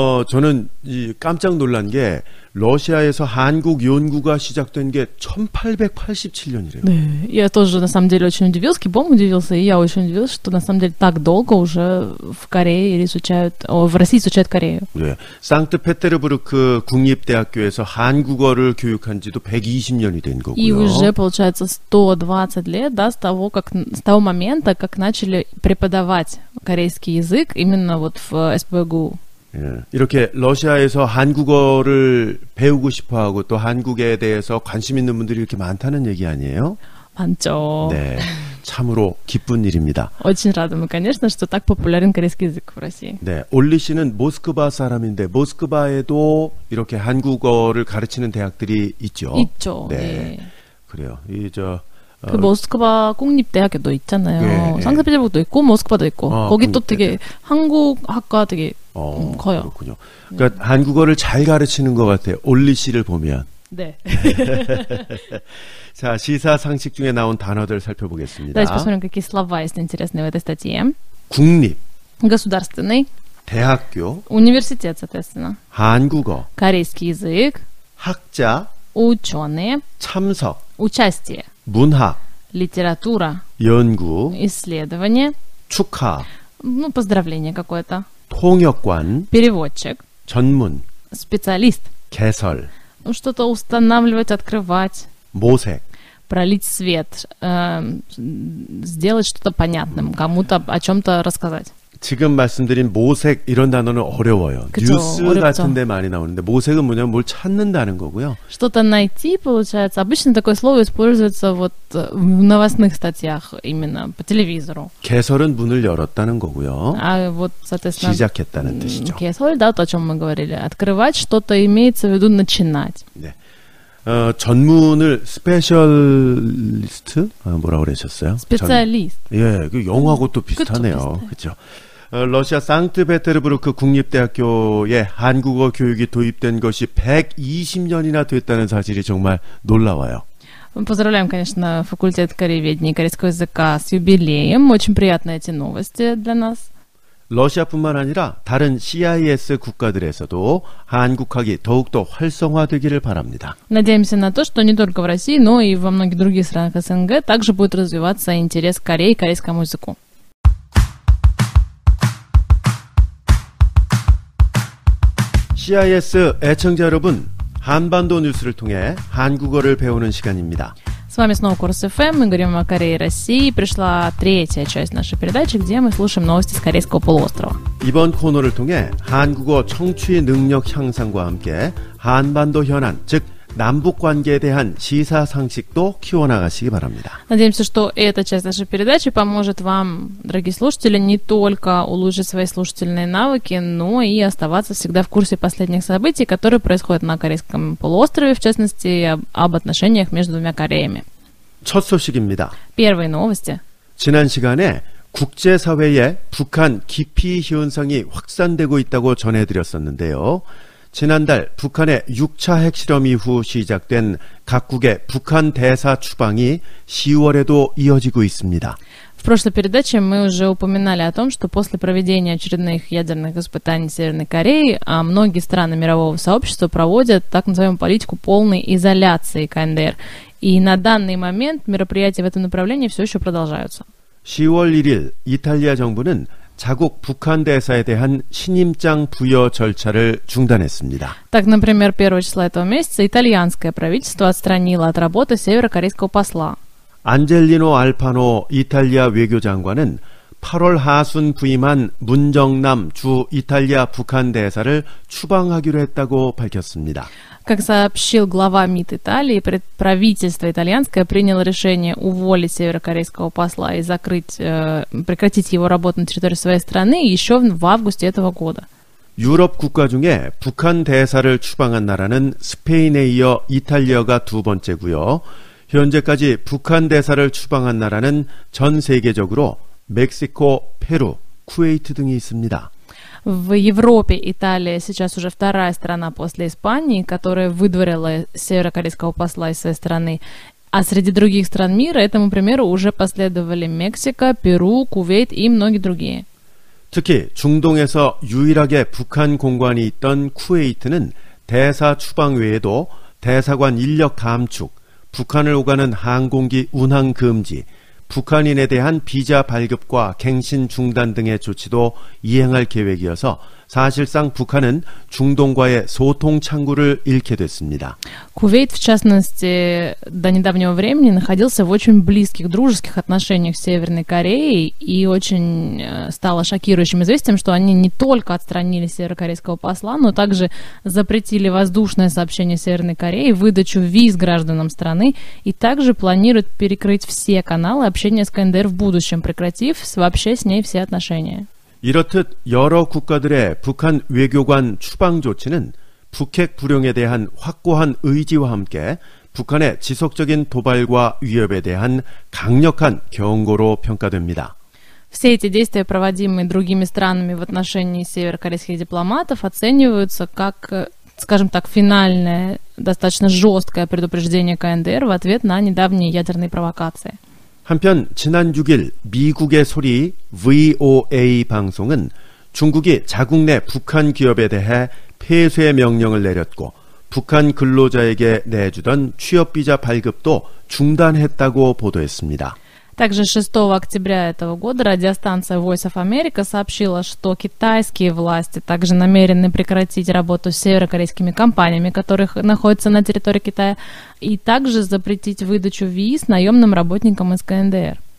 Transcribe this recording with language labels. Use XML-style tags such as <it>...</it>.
<ko>저는 깜짝 놀란 게 러시아에서 한국 연구가 시작된 게 1887년이래요.</ko> <ru>네, я тоже на самом деле очень удивилась, Кибом удивился, и я очень удивилась, что на самом деле так долго уже в Корее в России изучают Корею.</ru> <ko>네, 상트페테르부르크 국립대학교에서 한국어를 교육한 지도 120년이 된 거고요.</ko> <ru>И уже получается 120 лет, да, с того момента, как начали преподавать корейский язык именно вот в СПбГУ.</ru> <ko>예, 이렇게 러시아에서 한국어를 배우고 싶어하고 또 한국에 대해서 관심 있는 분들이 이렇게 많다는 얘기 아니에요? 많죠. 네, 참으로 기쁜 일입니다.</ko> <ru>Очень рада мы, конечно, что так популярен корейский язык в России.</ru> <ko>네, 올리 씨는 모스크바 사람인데 모스크바에도 이렇게 한국어를 가르치는 대학들이 있죠. 있죠. 네, 네. 그래요. 그 모스크바 국립대학교도 있잖아요. 네, 상트페테르부르크도 있고 모스크바도 있고 거기 또 국립대학. 되게 한국학과 되게 커요. 그렇군요. 그러니까 한국어를 잘 가르치는 것 같아요. 올리 씨를 보면. 네. 자, 시사 상식 중에 나온 단어들 살펴보겠습니다.</ko> <ru>Давайте посмотрим, какие слова есть интересные в этой статье.</ru> <ko>국립,</ko> <ru>Государственный,</ru> <ko>대학교,</ko> <ru>университет, соответственно,</ru> <ko>한국어,</ko> <ru>корейский язык,</ru> <ko>학자,</ko> <ru>ученые,</ru> <ko>참석,</ko> <ru>участие,</ru> <ko>문학,</ko> <ru>литература,</ru> <ko>연구,</ko> <ru>исследование,</ru> <ko>축하,</ko> <ru>поздравление какое-то,</ru> <ko>통역관,</ko> <ru>переводчик,</ru> <ko>전문,</ko> <ru>специалист,</ru> <ko>개설,</ko> <ru>что-то устанавливать, открывать,</ru> <ko>모색,</ko> <ru>пролить свет, сделать что-то понятным, кому-то о чем-то рассказать.</ru> <ko>지금 말씀드린 모색 이런 단어는 어려워요. 그쵸, 뉴스 어렵죠. 같은 데 많이 나오는데 모색은 뭐냐면 뭘 찾는다는 거고요.</ko> <ru>Что-то найти, получается. Обычно такое слово используется вот в новостных статьях именно по телевизору.</ru> <ko>개설은 문을 열었다는 거고요.</ko> <ru>А вот, соответственно,</ru> <ko>시작했다는 뜻이죠.</ko> <ru>개설, да, то, о чем мы говорили. Открывать что-то имеется в виду начинать.</ru> <ko>네. 전문을 스페셜리스트 뭐라고 그러셨어요?</ko> <ru>Специалист.</ru> <ko>예, 그 영어하고 또 비슷하네요. 그렇죠. 러시아 상트페테르부르크 국립대학교에 한국어 교육이 도입된 것이 120년이나 됐다는 사실이 정말 놀라워요.</ko> <ru>Поздравляем, конечно, факультет корееведения и корейского языка с юбилеем. Очень приятны эти новости для нас.</ru> <ko>러시아뿐만 아니라 다른 CIS 국가들에서도 한국학이 더욱더 활성화되기를 바랍니다.</ko> <ru>Надеемся на то, что не только в России, но и во многих других странах СНГ также будет развиваться интерес к Корее и корейскому языку.</ru> <ko>CIS 애청자 여러분, 한반도 뉴스를 통해 한국어를 배우는 시간입니다.</ko> <ru>С вами снова Курс ФМ, мы говорим о Корее и России. Пришла третья часть нашей передачи, где мы слушаем новости с Корейского полуострова.</ru> <ko>이번 코너를 통해 한국어 청취 능력 향상과 함께 한반도 현안, 즉 남북 관계에 대한 시사상식도 키워나가시기 바랍니다.</ko> <ru>Надеемся, что эта часть нашей передачи поможет вам, дорогие слушатели, не только улучшить свои слушательные навыки, но и оставаться всегда в курсе последних событий, которые происходят на Корейском полуострове, в частности, об отношениях между двумя Кореями.</ru> <ko>첫 소식입니다.</ko> <ru>Первые новости.</ru> <ko>지난 시간에 국제사회에 북한 기피 현상이 확산되고 있다고 전해드렸었는데요. 지난달 북한의 6차 핵실험 이후 시작된 각국의 북한 대사 추방이 10월에도 이어지고 있습니다.</ko> <ru>В прошлой передаче мы уже упоминали о том, что после проведения очередных ядерных испытаний Северной Кореи многие страны мирового сообщества проводят так называемую политику полной изоляции КНДР. И на данный момент мероприятия в этом направлении все еще продолжаются.</ru> <ko>10월 1일 이탈리아 정부는 자국 북한 대사에 대한 신임장 부여 절차를 중단했습니다.</ko> <ru>Так, например, 1 числа этого месяца итальянское правительство отстранило от работы северокорейского посла.</ru> <ko>안젤리노 알파노 이탈리아 외교장관은 8월 하순 부임한 문정남 주 이탈리아 북한 대사를 추방하기로 했다고 밝혔습니다.</ko> <ru>Как сообщил глава МИД Италии, правительство итальянское приняло решение уволить северокорейского посла и прекратить его работу на территории своей страны еще в августе этого года.</ru> <ko>유럽 국가 중에 북한 대사를 추방한 나라는 스페인에 이어 이탈리아가 두 번째고요. 현재까지 북한 대사를 추방한 나라는 전 세계적으로 멕시코, 페루, 쿠웨이트 등이 있습니다.</ko> <ru>В Европе Италия сейчас уже вторая страна после Испании, которая выдворила северокорейского посла из своей страны. А среди других стран мира этому примеру уже последовали Мексика, Перу, Кувейт и многие другие.</ru> <ko>특히 중동에서 유일하게 북한 공관이 있던 쿠웨이트는 대사 추방 외에도 대사관 인력 감축, 북한을 오가는 항공기 운항 금지, 북한인에 대한 비자 발급과 갱신 중단 등의 조치도 이행할 계획이어서 사실상 북한은 중동과의 소통 창구를 잃게 됐습니다.</ko> <ru>Кувейт, в частности, до недавнего времени находился в очень близких дружеских отношениях с Северной Кореей, и очень стало шокирующим известием, что они не только отстранили северокорейского посла, но также запретили воздушное сообщение Северной Кореи, выдачу виз гражданам страны, и также планируют перекрыть все каналы общения с КНДР в будущем, прекратив вообще с ней все отношения.</ru> <ko>이렇듯 여러 국가들의 북한 외교관 추방 조치는 북핵 불용에 대한 확고한 의지와 함께 북한의 지속적인 도발과 위협에 대한 강력한 경고로 평가됩니다.</ko> <ru>Все эти действия, проводимые другими странами в отношении северокорейских дипломатов, оцениваются как, скажем так, финальное, достаточно жесткое предупреждение КНДР в ответ на недавние ядерные провокации.</ru> <ko>한편 지난 6일 미국의 소리 VOA 방송은 중국이 자국 내 북한 기업에 대해 폐쇄 명령을 내렸고 북한 근로자에게 내주던 취업비자 발급도 중단했다고 보도했습니다.</ko> <ru>Также 6 октября этого года радиостанция Voice of America сообщила, что китайские власти также намерены прекратить работу с северокорейскими компаниями, которые находятся на территории Китая, и также запретить выдачу виз наемным работникам из КНДР.</ru>